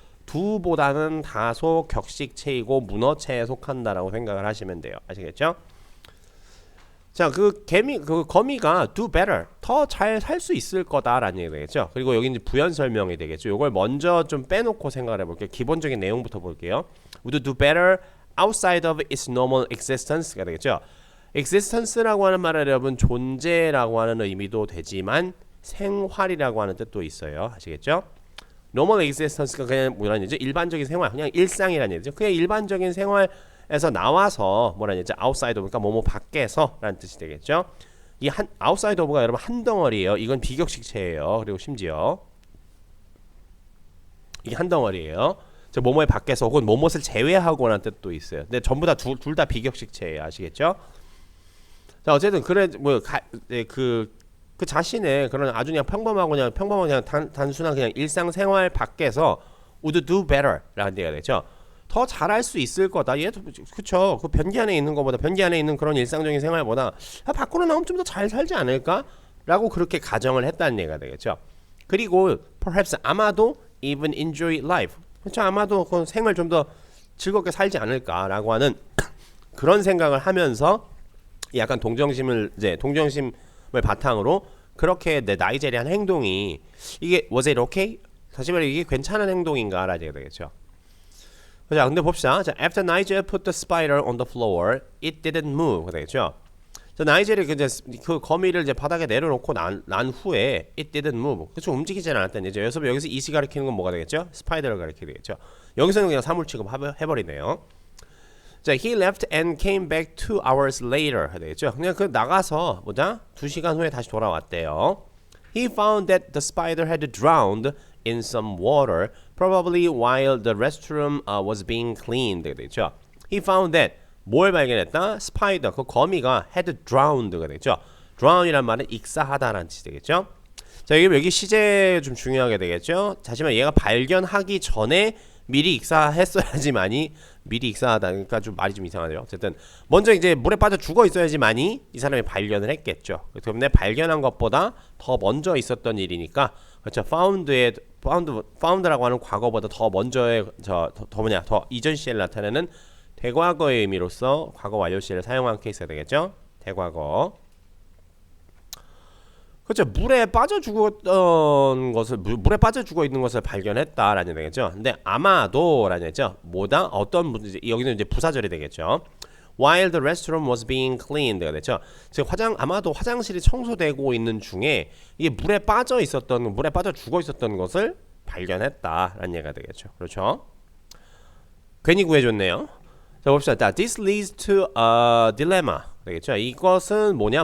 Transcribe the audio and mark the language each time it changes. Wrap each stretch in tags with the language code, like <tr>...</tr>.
<ko>do보다는 다소 격식체이고 문어체에 속한다라고 생각을 하시면 돼요. 아시겠죠? 자, 그 거미가</ko> <en>do better,</en> <ko>더 잘 살 수 있을 거다라는 얘기 되겠죠. 그리고 여기 이제 부연 설명이 되겠죠. 이걸 먼저 좀 빼놓고 생각을 해볼게요. 기본적인 내용부터 볼게요.</ko> <en>Would do better outside of its normal existence가 되겠죠.</en> <ko>existence라고 하는 말은 여러분 존재라고 하는 의미도 되지만 생활이라고 하는 뜻도 있어요. 아시겠죠? normal existence가 그냥 뭐라는 얘기죠? 일반적인 생활, 그냥 일상이라는 얘기죠. 그냥 일반적인 생활 에서 나와서 뭐라냐 이제 outside of니까 뭐뭐 밖에서라는 뜻이 되겠죠. 이 한 outside of가 여러분 한 덩어리예요. 이건 비격식체예요. 그리고 심지어 이게 한 덩어리예요. 저 뭐뭐의 밖에서 혹은 뭐뭇을 제외하고라는 뜻도 있어요. 근데 전부 다 둘 다 비격식체예요. 아시겠죠? 자 어쨌든 그래 그 자신의 그런 아주 그냥 평범한 그냥 단순한 그냥 일상생활 밖에서</ko> <en>would do better</en> <ko>라는 얘기가 되죠. 더 잘할 수 있을 거다. 얘도 그쵸. 그 변기 안에 있는 것보다 변기 안에 있는 그런 일상적인 생활보다 밖으로 나오면 좀 더 잘 살지 않을까?라고 그렇게 가정을 했다는 얘기가 되겠죠. 그리고</ko> <en>perhaps</en> <ko>아마도</ko> <en>even enjoy life.</en> <ko>그렇죠. 아마도 그 생을 좀 더 즐겁게 살지 않을까라고 하는 그런 생각을 하면서 약간 동정심을 바탕으로 그렇게 내 나이제리안 행동이 이게</ko> <en>was it okay?</en> <ko>다시 말해 이게 괜찮은 행동인가라는 얘기가 되겠죠. 자, 근데 봅시다.</ko> <en>자, after Nigel put the spider on the floor, it didn't move.</en> <ko>되겠죠. 자, 나이젤이 그 거미를 이제 바닥에 내려놓고 난 후에</ko> <en>it didn't move.</en> <ko>그렇죠. 움직이지 않았다는 얘기죠. 여기서 이시 가리키는 건 뭐가 되겠죠? 스파이더를 가리키게 되겠죠. 여기서는 그냥 사물 취급해버리네요.</ko> <en>자, he left and came back 2 hours later.</en> <ko>되겠죠. 그냥 그 나가서 2시간 후에 다시 돌아왔대요.</ko> <en>He found that the spider had drowned in some water, probably while the restroom was being cleaned.</en> <ko>되겠죠.</ko> <en>He found that</en> <ko>뭘 발견했다? 스파이더, 그 거미가</ko> <en>had drowned</en> <ko>가 되겠죠. drown이란 말은 익사하다라는 뜻이 되겠죠. 자, 여기 시제 좀 중요하게 되겠죠. 하지만 얘가 발견하기 전에 미리 익사했어야지만이 미리 익사하다. 그러니까 좀 말이 좀 이상하죠. 어쨌든 먼저 이제 물에 빠져 죽어 있어야지만이 이 사람이 발견을 했겠죠. 그렇기 때문에 발견한 것보다 더 먼저 있었던 일이니까 그렇죠. found라고 하는 과거보다 더 먼저의 더 이전 시제를 나타내는 대과거의 의미로서 과거 완료 시제를 사용한 케이스가 되겠죠. 대과거. 그렇죠. 물에 빠져 죽었던 것을 물에 빠져 죽어 있는 것을 발견했다라는 얘기죠. 근데 아마도라는 얘기죠. 뭐다? 어떤 여기는 이제 부사절이 되겠죠.</ko> <en>While the restroom was being cleaned가 되죠.</en> <ko>즉 아마도 화장실이 청소되고 있는 중에 이게 물에 빠져 죽어 있었던 것을 발견했다라는 얘기가 되겠죠. 그렇죠. 괜히 구해줬네요. 자 봅시다.</ko> <en>This leads to a dilemma.</en> <ko>되겠죠. 이것은 뭐냐?</ko>